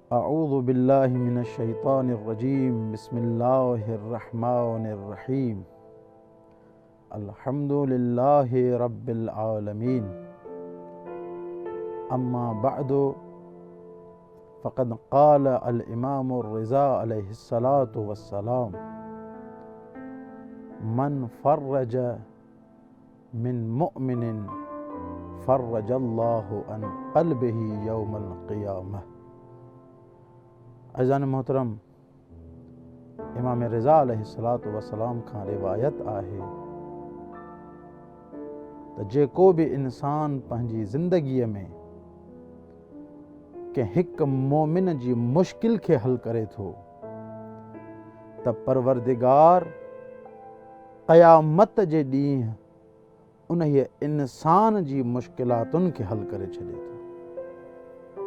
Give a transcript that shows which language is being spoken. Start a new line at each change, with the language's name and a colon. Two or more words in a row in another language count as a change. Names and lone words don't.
Arabic: أعوذ بالله من الشيطان الرجيم بسم الله الرحمن الرحيم الحمد لله رب العالمين أما بعد فقد قال الإمام الرضا عليه الصلاة والسلام من فرج من مؤمن فرج الله عن قلبه يوم القيامة.
Sindhi: अज़ान मोहतरम, इमाम रिज़ा
Arabic: عليه الصلاة والسلام
Sindhi: खां रिवायत आहे त जेको बि इंसान पंहिंजी ज़िंदगीअ में कंहिं हिकु मोमिन जी मुश्किल खे हल करे थो त परवरदिगार क़यामत जे ॾींहुं उन इंसान जी मुश्किलातुनि खे हल करे छॾे थो।